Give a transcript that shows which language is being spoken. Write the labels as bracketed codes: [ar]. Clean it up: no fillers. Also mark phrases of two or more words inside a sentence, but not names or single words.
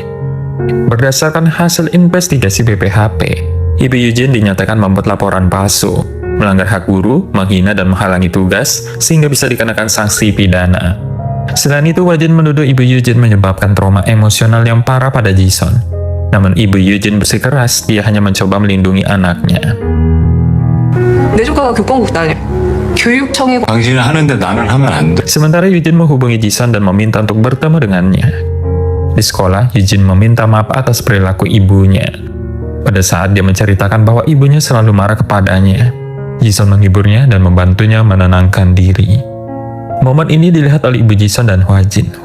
[id] Berdasarkan hasil investigasi BPHP, Ibu Yujin dinyatakan membuat laporan palsu, melanggar hak guru, menghina dan menghalangi tugas, sehingga bisa dikenakan sanksi pidana. Selain itu, Hwajin menuduh Ibu Yujin menyebabkan trauma emosional yang parah pada Jisun. Namun Ibu Yujin bersikeras, dia hanya mencoba melindungi anaknya. [ko] 내 조카가 교권국 다녀. 교육청에 당신은 하는데 나는 하면 안 돼. [id] Sementara Yujin menghubungi Jisun dan meminta untuk bertemu dengannya. Di sekolah, Yujin meminta maaf atas perilaku ibunya. Pada saat dia menceritakan bahwa ibunya selalu marah kepadanya, Jisun menghiburnya dan membantunya menenangkan diri. Momen ini dilihat oleh Ibu Jisun dan Hwajin.